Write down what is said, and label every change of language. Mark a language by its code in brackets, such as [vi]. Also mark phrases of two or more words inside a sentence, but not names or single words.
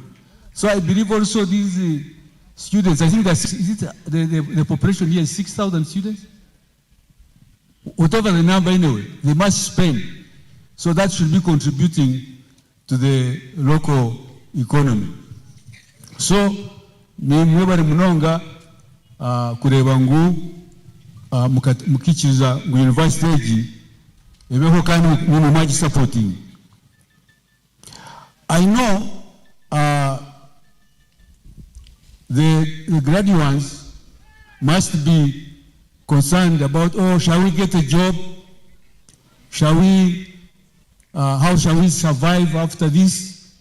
[en] So I believe also these students, I think that the population here is 6,000 students? Whatever the number anyway, they must spend. So that should be contributing to the local economy. So, [nyn] mwebari munonga kureba ngu mukichiza ngu university egi ebeho kandi mumaji supporting. [en] I know the graduates must be concerned about, oh, shall we get a job? Shall we, how shall we survive after this?